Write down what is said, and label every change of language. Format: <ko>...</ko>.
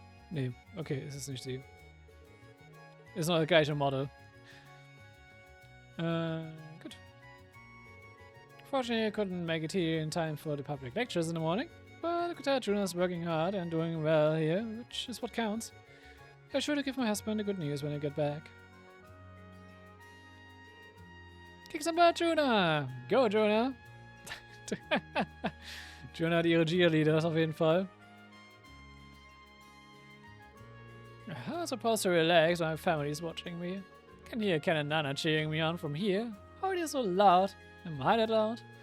<de>Nee, okay, es ist nicht die. Ist noch das gleiche Model.</de> <en>Good. Fortunately, I couldn't make it here in time for the public lectures in the morning, but I could tell Juna's working hard and doing well here, which is what counts. I should have given my husband the good news when I get back. Kick some butt, Juna! Go, Juna!</en> <de>Juna hat ihre Cheerleaders auf jeden Fall.</de> <en>How am I supposed to relax when my family is watching me? I can hear Ken and Nana cheering me on from here. How are they so loud? Am I that loud?</en>